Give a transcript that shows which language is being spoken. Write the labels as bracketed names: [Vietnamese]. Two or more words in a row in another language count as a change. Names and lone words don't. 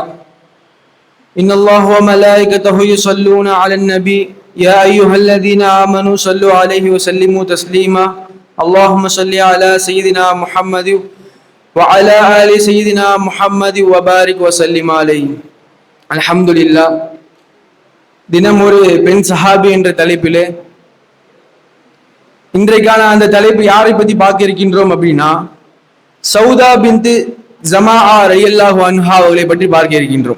[Arabic] إن الله وملائكته يصلون على النبي يا أيها الذين آمنوا صلوا عليه وسلموا تسليما. اللهم صل على سيدنا محمد وعلى آل سيدنا محمد وبارك وسلم عليه. الحمد لله. [Tamil] தினம் ஒரு பெண் சஹாபி என்ற தலைப்பிலே இன்றைக்கான அந்த தலைப்பு யாரை பத்தி பார்க்க இருக்கின்றோம் அப்படின்னா, சௌதா பின்த் ஜமாஆ [Arabic] رضي الله عنها [Tamil] அவர்களை பற்றி பார்க்க இருக்கின்றோம்.